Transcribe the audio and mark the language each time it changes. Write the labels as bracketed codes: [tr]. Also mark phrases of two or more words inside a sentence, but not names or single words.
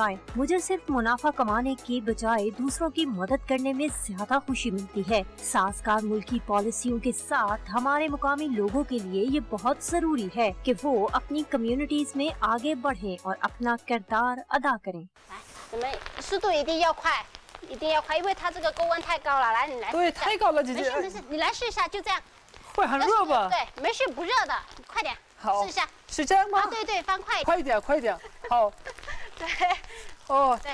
[ur] مجھے صرف منافع کمانے کے بجائے دوسروں کی مدد کرنے میں زیادہ خوشی ملتی ہے. سازگار ملکی پالیسیوں کے ساتھ ہمارے مقامی لوگوں کے لیے یہ بہت ضروری ہے کہ وہ اپنی کمیونٹیز میں آگے بڑھیں اور اپنا کردار ادا کریں. [zh] 你们速度一定要快，一定要快，因为它这个锅温太高了。来，你来。对，太高了，姐姐。没事，你来试一下，就这样。会很热吧？对，没事，不热的，快点。好，试一下。是这样吗？对，翻快一点。快一点，快一点。好。对。对，